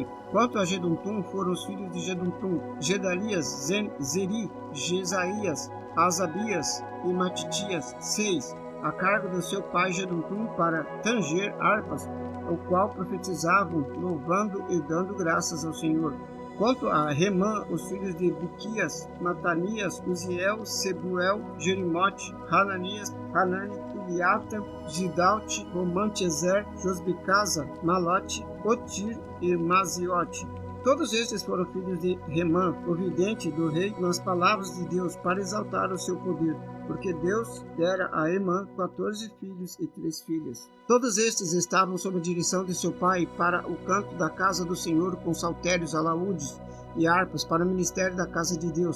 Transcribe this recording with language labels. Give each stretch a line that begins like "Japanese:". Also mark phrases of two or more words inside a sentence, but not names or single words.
Portuguese: Quanto a Jedutum, foram os filhos de Jedutum, Gedalias, Zeri, Jesaías, Asabias e Matitias, 6, a cargo do seu pai Jedutum, para tanger harpas, o qual profetizavam, louvando e dando graças ao Senhor. Quanto a Remã, os filhos de Biquias, Matanias, Uziel, Sebuel, Jerimote, Hananias, Hanani, Iliata, Gidalte, Romantezer, Josbicasa, Malote, Otir e Maziote. Todos estes foram filhos de Remã, o vidente do rei, nas palavras de Deus, para exaltar o seu poder, porque Deus dera a Emã 14 filhos e 3 filhas. Todos estes estavam sob a direção de seu pai para o canto da casa do Senhor, com saltérios, alaúdes e harpas, para o ministério da casa de Deus.